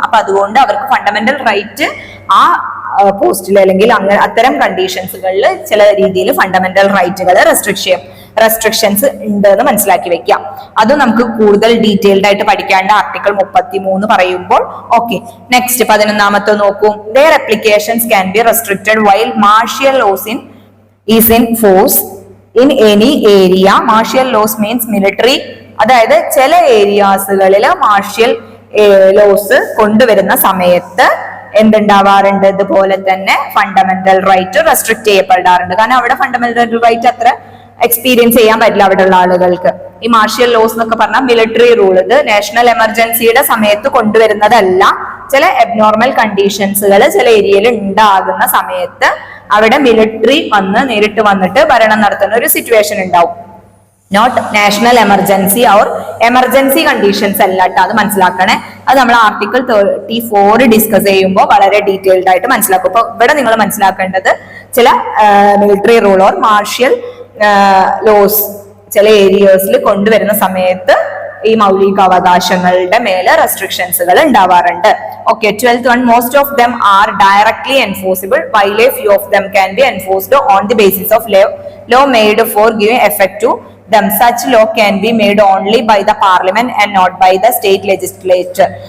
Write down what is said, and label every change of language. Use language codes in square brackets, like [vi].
[ml] അപ്പൊ അതുകൊണ്ട് അവർക്ക് ഫണ്ടമെന്റൽ റൈറ്റ് ആ പോസ്റ്റിൽ അല്ലെങ്കിൽ അങ്ങനെ അത്തരം കണ്ടീഷൻസുകളിൽ ചില രീതിയിൽ ഫണ്ടമെന്റൽ റൈറ്റുകൾ റെസ്ട്രിക്ഷൻസ് ഉണ്ട് എന്ന് മനസ്സിലാക്കി വെക്കാം. അത് നമുക്ക് കൂടുതൽ ഡീറ്റെയിൽഡ് ആയിട്ട് പഠിക്കാണ്ട് ആർട്ടിക്കിൾ 33 പറയുമ്പോൾ. ഓക്കെ. നെക്സ്റ്റ് 11ാമത്തെ നോക്കൂ. [en] their applications can be restricted while martial laws is in force in any area. martial laws means military, [ml] അതായത് ചില ഏരിയാസുകളിൽ മാർഷ്യൽ ലോസ് കൊണ്ടുവരുന്ന സമയത്ത് എന്തുണ്ടാവാറുണ്ട്, ഇതുപോലെ തന്നെ ഫണ്ടമെന്റൽ റൈറ്റ് റെസ്ട്രിക്ട് ചെയ്യപ്പെടാറുണ്ട്. കാരണം അവിടെ ഫണ്ടമെന്റൽ റൈറ്റ് അത്ര എക്സ്പീരിയൻസ് ചെയ്യാൻ പറ്റില്ല അവിടെയുള്ള ആളുകൾക്ക്. ഈ മാർഷ്യൽ ലോസ് എന്നൊക്കെ പറഞ്ഞാൽ മിലിറ്ററി റൂൾ, ഇത് നാഷണൽ എമർജൻസിയുടെ സമയത്ത് കൊണ്ടുവരുന്നതല്ല. ചില അബ്നോർമൽ കണ്ടീഷൻസുകൾ ചില ഏരിയയിൽ ഉണ്ടാകുന്ന സമയത്ത് അവിടെ മിലിറ്ററി നേരിട്ട് വന്നിട്ട് ഭരണം നടത്തുന്ന ഒരു സിറ്റുവേഷൻ ഉണ്ടാവും. [en] not national emergency or emergency conditions [ml] അല്ല കേട്ടോ, അത് മനസ്സിലാക്കണേ. അത് നമ്മൾ ആർട്ടിക്കിൾ 34 ഡിസ്കസ് ചെയ്യുമ്പോൾ വളരെ ഡീറ്റെയിൽഡ് ആയിട്ട് മനസ്സിലാക്കും. അപ്പൊ ഇവിടെ നിങ്ങൾ മനസ്സിലാക്കേണ്ടത് ചില military rule or martial loss ചില ഏരിയസിൽ കൊണ്ടുവരുന്ന സമയത്ത് ഈ മൗലിക അവകാശങ്ങളുടെ മേലെ റെസ്ട്രിക്ഷൻസുകൾ ഉണ്ടാവാറുണ്ട്. Okay. [en] 12th one, most of them are directly enforceable while a few of them can be enforced on the basis of law made for giving effect to them. Such law can be made only by the parliament and not by the state legislature.